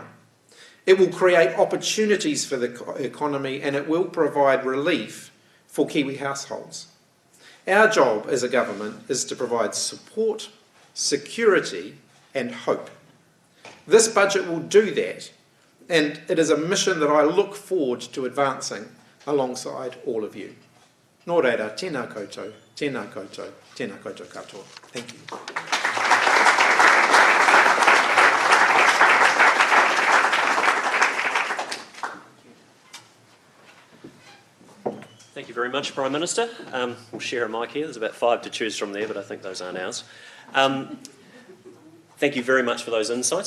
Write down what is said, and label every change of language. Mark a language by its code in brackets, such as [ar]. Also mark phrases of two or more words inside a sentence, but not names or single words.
[en] It will create opportunities for the economy, and it will provide relief for Kiwi households. Our job as a government is to provide support, security and hope. This budget will do that, and it is a mission that I look forward to advancing alongside all of you. [mi] Nō reira, tēnā koutou, tēnā koutou, tēnā koutou katoa. [en] Thank you. Thank you very much, Prime Minister. We'll share a mic here. There's about 5 to choose from there, but I think those aren't ours. Thank you very much for those insights.